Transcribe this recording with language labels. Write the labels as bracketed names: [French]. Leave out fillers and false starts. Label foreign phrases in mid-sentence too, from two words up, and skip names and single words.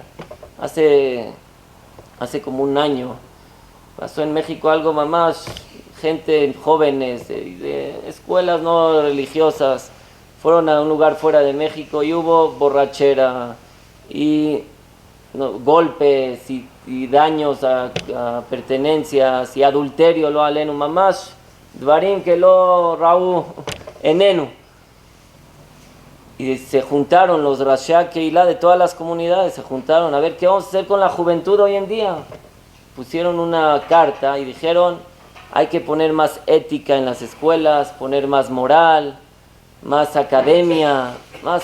[Spanish] Hace como un año pasó en México algo más, gente, jóvenes de escuelas no religiosas, fueron a un lugar fuera de México y hubo borrachera y golpes y daños a pertenencias y adulterio, [Hebrew] לא עלינו ממש דברים [Spanish] que [Hebrew] לא ראו עינינו. [Spanish] Y se juntaron los [Hebrew] ראשי קהילה [Spanish] de todas las comunidades, se juntaron a ver qué vamos a hacer con la juventud hoy en día. Pusieron una carta y dijeron, hay que poner más ética en las escuelas, poner más moral, más academia, más...